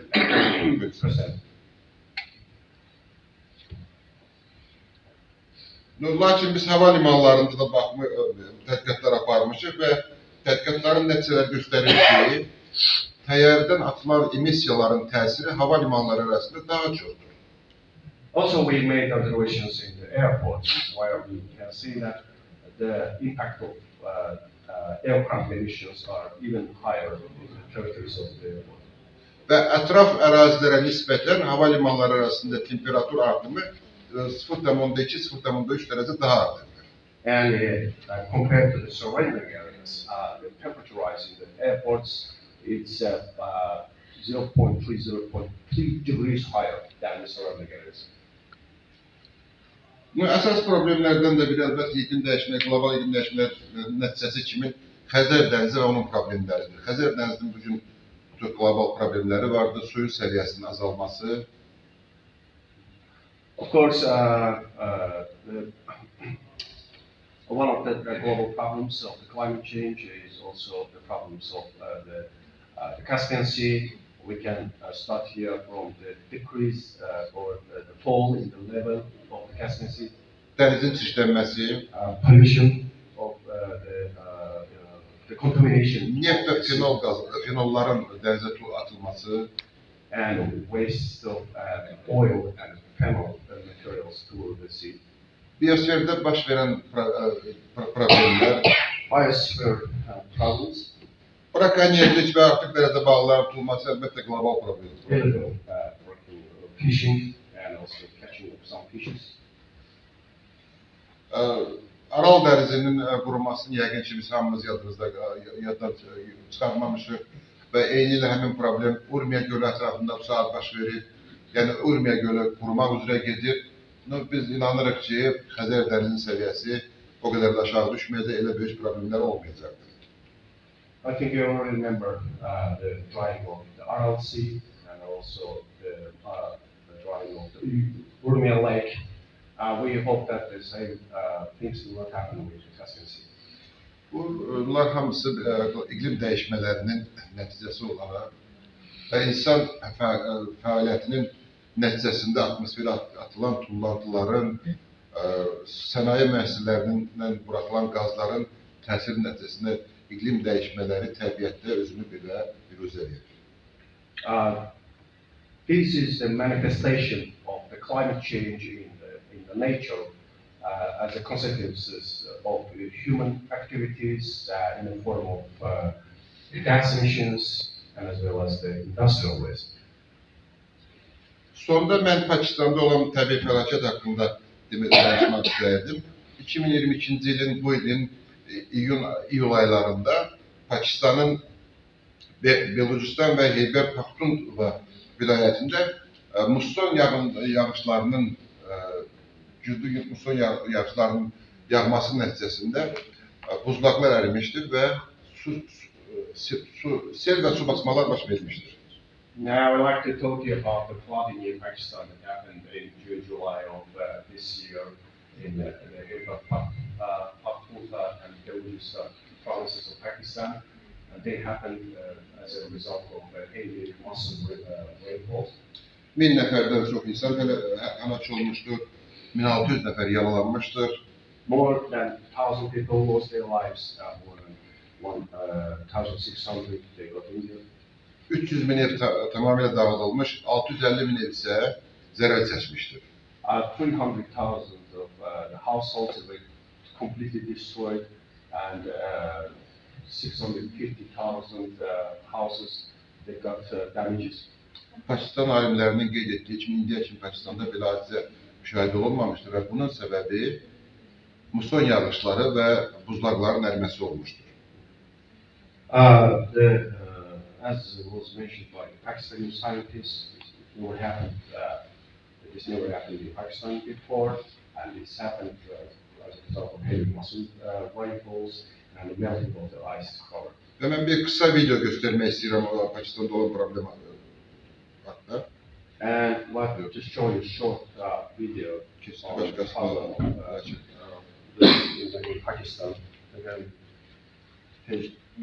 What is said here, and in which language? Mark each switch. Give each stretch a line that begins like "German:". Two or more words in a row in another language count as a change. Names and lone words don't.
Azerbaijani: 7%. Lakin biz hava limanlarında da tədqiqatlar aparmışıq və tədqiqatların nəticələri göstərir ki, təyyarədən atılan emissiyaların təsiri hava limanları arasında daha çoxdur.
English: Also, we made observations in the airports where we can see that the impact of aircraft emissions are even higher in the territories of the airport.
Azerbaijani: Və ətraf ərazilərə nisbətən hava limanları arasında temperatur artımı 0,2-0,3 dərəcə daha artıqdır.
English: And compared to the surrounding areas, the temperature rise in the airports it's 0.3 degrees higher than the surrounding areas.
Azerbaijani: Əsas problemlərdən də biri əlbəttə iqlim dəyişməyi, qlobal iqlim dəyişməyi nəticəsi kimi Xəzər dənizi və onun problemləridir. Xəzər dənizinin bugün çox qlobal problemləri vardır, suyun səviyyəsinin azalması.
English: Of course, one of the global problems of the climate change is also the problems of the Caspian Sea. We can start here from the decrease or the fall in the level of the Caspian Sea.
Azerbaijani: Dənizin çirklənməsi,
English: pollution of the contamination.
Azerbaijani: Neft və fenolların dənizə atılması,
English: and waste of oil and phenol materials toward the sea.
Azerbaijani: Biyosferdə baş verən problemlər,
English: Biosphere problems.
Azerbaijani: Brakonyerlik və artıq dərəcə balıqların tutulması əlbəttə qlobal problemdir.
English: Fishing and also catching of some fishes.
Azerbaijani: Aral dənizinin qurumasını yəqin ki biz hamımız yaddan çıxarmamışıq və eyni ilə həmin problem Urmiya gölü ətrafında bu saat baş verir. Yəni Urmiya gölü qurumaq üzrə gedir. Biz inanırıq ki Xəzər dənizinin səviyyəsi o qədər də aşağı düşməyəcək, elə böyük problemlər olmayacaqdır.
English: I think you all remember the drying of the Aral Sea and also the drying of the Urmia Lake. We hope that the same things will not happen with the Caspian Sea.
Azerbaijani: Bunlar hamısı iqlim dəyişmələrinin nəticəsi olaraq və insan fəaliyyətinin nəticəsində atmosferə atılan tullantıların, sənaye müəssisələrindən buraxılan qazların təsir nəticəsində iqlim dəyişmələri təbiətdə özünü belə biruzə edir.
English: This is the manifestation of the climate change in the nature as a consequences of human activities in the form of gas emissions and as well as the industrial waste.
Azerbaijani: Sonda mən Pakistanda olan təbii fəlakət haqqında danışmaq istəyirdim. 2022-ci ilin bu ilin iyul aylarında Pakistanın Belucistan və Heybər Paxtunxva vilayətində musson yağışlarının güclü musson yağışlarının yağması nəticəsində buzlaqlar ərimişdir və sel və su basmalar baş vermişdir.
English: Now, I'd like to talk to you about the flooding in Pakistan that happened in June, July of this year in the Pakhtunkhwa and Beluchistan provinces of Pakistan. They happened as a result of heavy monsoon rainfall.
Azerbaijani: 1000 nəfərdən çox insan həlak olmuşdur, 1600 nəfər yaralanmışdır.
English: More than 1,000 people lost their lives, more than 1,600 they got injured.
Azerbaijani: 300 min ev tamamilə dağıdılmış, 650 min ev isə zərər çəkmişdir.
English: 300,000 of the households were completely destroyed and 650,000 houses they got damages.
Azerbaijani: Pakistan alimlərinin qeyd etdiyi kimi indiyə kimi Pakistanda belə hadisə müşahidə olunmamışdır və bunun səbəbi muson yağışları və buzlaqların əriməsi olmuşdur.
English: As was mentioned by Pakistani scientists, this never happened in Pakistan before, and it's happened as a result of heavy monsoon rainfalls and the melting of the ice cover.
Azerbaijani: Və mən bir qısa video göstərmək istəyirəm Pakistanda olan problem haqqında.
English: And I'd like to just show you a short video on the problem in Pakistan. Again, page.